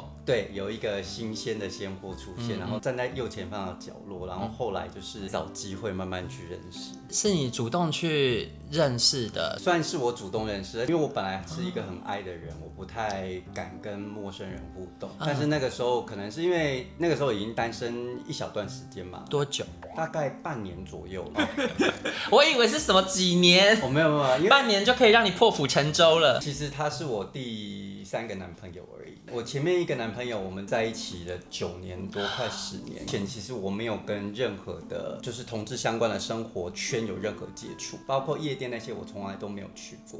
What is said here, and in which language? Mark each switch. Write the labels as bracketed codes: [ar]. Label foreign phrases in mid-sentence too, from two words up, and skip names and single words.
[zh] 對，有一個新鮮的鮮貨出現，然後站在右前方的角落，然後後來就是找機會慢慢去認識。是你主動去認識的？算是我主動認識的，因為我本來是一個很 I 的人，我不太敢跟陌生人互動。但是那個時候可能是因為那個時候已經單身一小段時間嘛。多久？大概半年左右。我以為是什麼幾年？没有，因為半年就可以讓你破釜沉舟了。其實他是我第3個男朋友而已。我前面一個男朋友，我們在一起了9年多，快10年。前其實我沒有跟任何的，就是同志相關的生活圈有任何接觸，包括夜店那些，我從來都沒有去過。